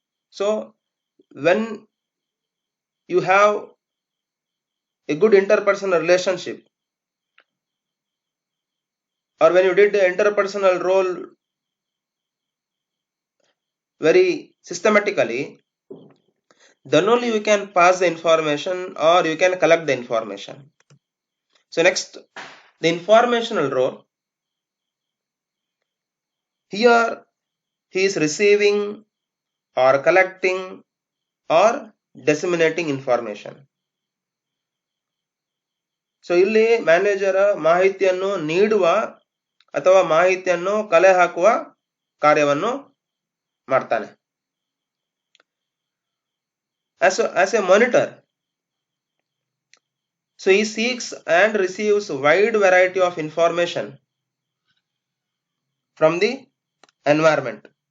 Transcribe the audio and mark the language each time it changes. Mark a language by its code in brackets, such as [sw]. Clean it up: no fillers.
[en] So when you have a good interpersonal relationship, or when you did the interpersonal role very systematically, then only you can pass the information or you can collect the information. So next, the informational role. Here he is receiving or collecting or disseminating information. [kn] So ಇಲ್ಲಿ manager ಮಾಹಿತಿಯನ್ನು ನೀಡುವ ಅಥವಾ ಮಾಹಿತಿಯನ್ನು ಕಲೆ ಹಾಕುವ ಕಾರ್ಯವನ್ನು ಮಾಡ್ತಾನೆ. [en] As a monitor, so he seeks and receives wide variety of information from the environment.